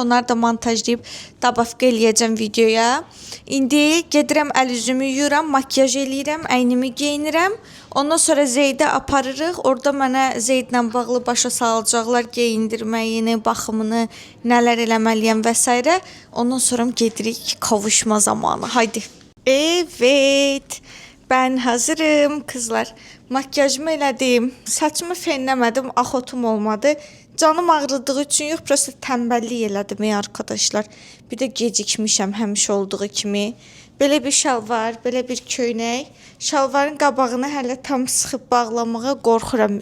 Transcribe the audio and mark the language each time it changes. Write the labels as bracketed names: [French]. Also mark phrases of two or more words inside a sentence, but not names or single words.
[Azerbaijani] Onları da montajlayıb dabafqa eləyəcəm videoya. İndi gedirəm, əl üzümü yuyuram, makyaj eləyirəm, əynimi geyinirəm. Ondan sonra Zeydə aparırıq. Orada mənə Zeydlə bağlı başa salacaqlar geyindirməyini, baxımını, nələr eləməliyəm və s. Ondan sonra gedirik kavuşma zamanı. Haydi. [Turkish] Evet. Ben hazırım kızlar. [Azerbaijani] Makyajımı elədim. Saçımı fenləmədim. Axotum olmadı. Canım ağrıdığı üçün yox, prosta tənbəllik elədim arkadaşlar. Bir də gecikmişəm həmişə olduğu kimi. Belə bir şalvar, belə bir köynək. Şalvarın qabağını hələ tam sıxıb bağlamağa qorxuram.